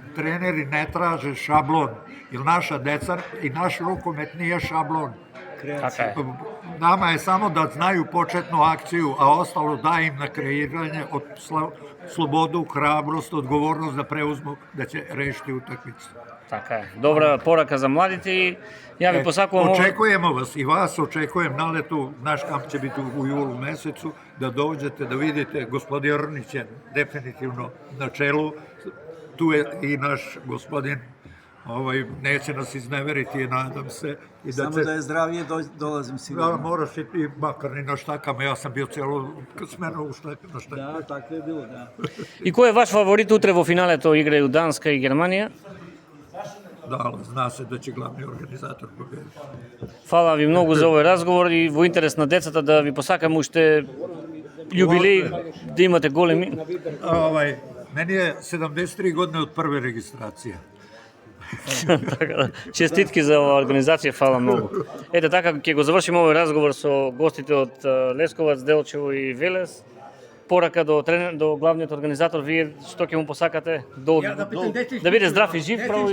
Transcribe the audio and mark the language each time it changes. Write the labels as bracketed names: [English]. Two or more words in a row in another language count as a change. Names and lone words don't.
[Serbian] Treneri ne traže šablon, jer naša deca i naš rukomet nije šablon. Nama je samo da znaju početnu akciju, a ostalo da im na kreiranje od slobodu, hrabrost, odgovornost da preuzmu, da će rešiti utakmicu. [Macedonian] Така е. Добра порака за младите и ја ви посакувам... [Serbian] Očekujemo vas i vas očekujem na letu, naš kamp će biti u julu mesecu, da dođete, da vidite, gospodin Rnić je definitivno na čelu, tu je i naš gospodin, neće nas izneveriti, nadam se. Samo da je zdravije, dolazim sigurno. Da, moraš i makar ni na štakama, ja sam bio celo smenu na štakama. Da, tako je bilo, da. [Macedonian] И кој е ваш фаворит утре во финалето, играју Данска и Германија? [Serbian] Da, zna se da će glavni organizator pobediti. [Macedonian] Фала ви многу за овој разговор и во интерес на децата да ви посакам уште јубилеи, да имате големи. [Serbian] Meni je 73 godine od prve registracije. [Macedonian] Честитки за оваа организација, фала многу. Ете така ќе го завршиме овој разговор со гостите од Лесковац, Делчево и Велес. Порака до главниот организатор, вие што ќе му посакате? Да биде здрав и жив, право.